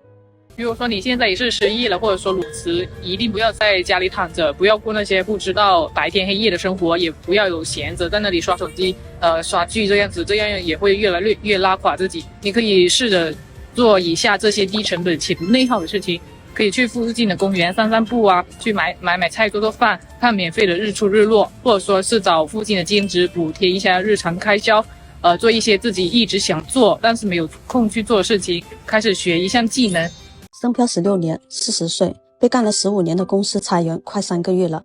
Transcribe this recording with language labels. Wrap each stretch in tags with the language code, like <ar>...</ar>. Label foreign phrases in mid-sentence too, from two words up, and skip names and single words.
<zh>如果說你現在也是失業了，或者說裸辭，一定不要在家裡躺着，不要過那些不知道白天黑夜的生活，也不要有閒着在那裡刷手機刷劇这樣子，这樣也會越拉垮自己。你可以試着做以下這些低成本且不內耗的事情，可以去附近的公園散散步啊，去買菜做做飯，看免費的日出日落，或者說是找附近的兼職補貼一下日常開銷。做一些自己一直想做但是沒有空去做的事情，開始學一項技能。深漂16年，40歲，被幹了15年的公司裁員快3個月了。</zh>